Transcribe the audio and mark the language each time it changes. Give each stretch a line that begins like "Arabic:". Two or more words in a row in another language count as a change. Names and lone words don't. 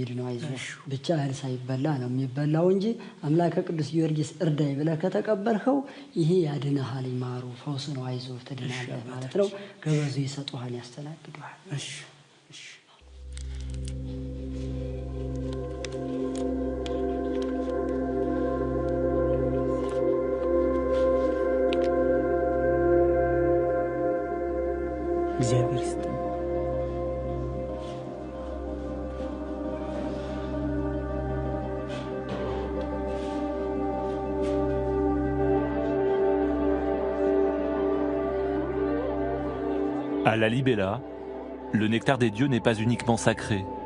Amharic: የሚድነው። አይዞህ ብቻ እህል ሳይበላ ነው የሚበላው እንጂ አምላከ ቅዱስ ጊዮርጊስ እርዳይ ብለህ ከተቀበልኸው ይሄ ያድንሃል። ይማሩ ፈውስ ነው። አይዞህ ትድናለህ ማለት ነው። ገበዙ ይሰጡሃል፣ ያስተናግዱሃል። እሺ እሺ። እግዚአብሔር ይስጥህ።
French: À la Libella, le nectar des dieux n'est pas uniquement sacré.